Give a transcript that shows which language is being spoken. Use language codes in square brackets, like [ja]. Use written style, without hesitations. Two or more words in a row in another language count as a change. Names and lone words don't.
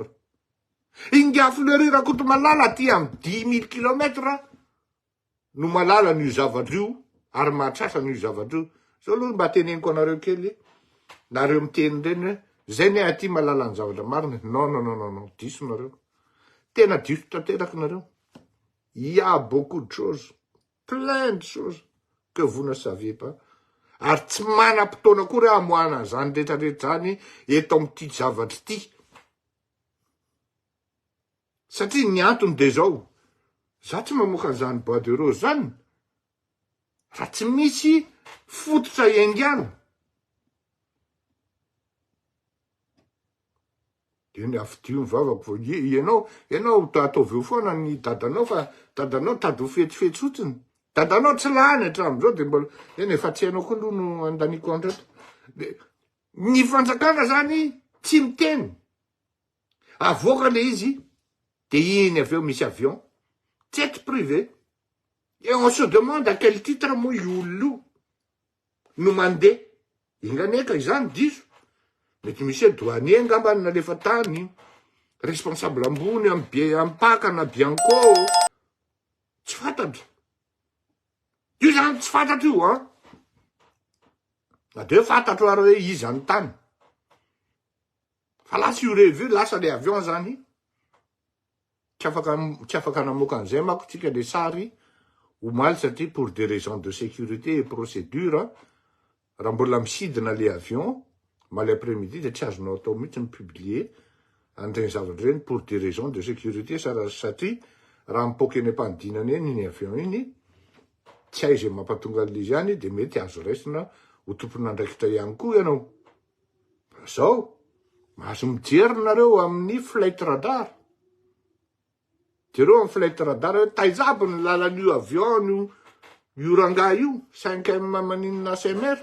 [mg] Inga Flery Rakotomalala aty amin'ny 10 000 kilomètres no malala n'io zavatra io ary mahatratra n'io zavatra io. Zao aloha mba teneniko anareo kely nareo miteny reny hoe zay ne aty malala ny zavatra marina. Non, diso nareo. tena diso tanteraky nareo. [fr] Il y a beaucoup de choses, plein de choses que vous ne saviez pas. [mg] Ary tsy manam-potoana koa amoana zany rehetrarehetra zany eto amin'ity zavatry ity. Satria ny antony de zao, za tsy mamoaka an'izany [fr] bois de rose [mg] zany raha tsy misy fototra iaingana. Eny afidio mivavako vo ianao ataovy eo foana ny dadanao fa dadanao tady ho fetifety fotsiny. Dadanao tsy lany hatramin'izao de mbola eny efa tsy hainao koa aloha no andaniko andrato. Ny fanjakana zany tsy miteny. Avoaka le izy de iny aveo misy avion, [fr] jet privé. Et on se demande à quel titre [mg] moa io olona no mandeha. Inganeka izany diso. Mety misy douanier ngambany nalefa tany, responsable ambony ampaka na Bianco. Tsy fantatro. Io zany tsy fantatro io, an. Na de fantatro ary hoe iza ny tany. Fa lasa io revu, lasa le avion zany. Tsy afaka namoaka an'izay manko tsika le sary omaly satria [fr] pour des raisons de sécurité et procédure, [mg] raha mbola misidina le avion maly après-midi de tsy azonao atao mihitsy mipublier an'ireny zavatra ireny [fr] pour des raisons de sécurité [mg] satria raha mipoky eny ampanidinana eny iny avion iny, tsy hay zay mampatonga an'izy ihany de mety azo raisina ho tompon'andraikitra ihany koa ianao. Zao, mahazo mijery nareo amin'ny [en] flight radar. [mg] Jereo amin'ny [en] flight radar [mg] hoe taizabo ny lalan'io avion io ranga io 5M maninona SMR.